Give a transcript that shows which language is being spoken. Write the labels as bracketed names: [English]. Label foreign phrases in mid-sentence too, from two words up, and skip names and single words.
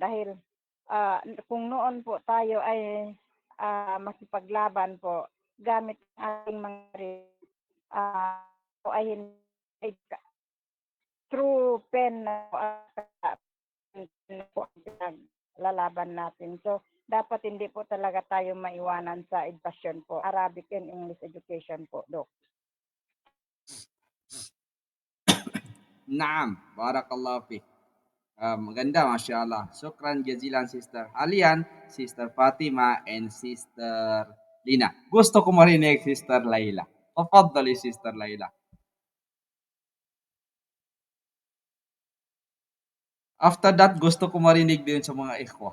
[Filipino] Dahil kung noon po tayo ay makipaglaban po gamit ang ating mga po ay [English] through pen [Filipino] na po ang lalaban natin. So, dapat hindi po talaga tayo maiwanan sa edukasyon po. [English] Arabic and English education po, [Filipino] Dok. Naam. [Arabic] Barakallahu fi. Maganda, mashallah. Shukran jazilan, [English] Sister Halian, Sister Fatima, and Sister Lina. [Filipino] Gusto ko marinig, [English] Sister Layla. Tafaddali, Sister Layla. After that, [Filipino] gusto ko marinig din sa mga ikhwa.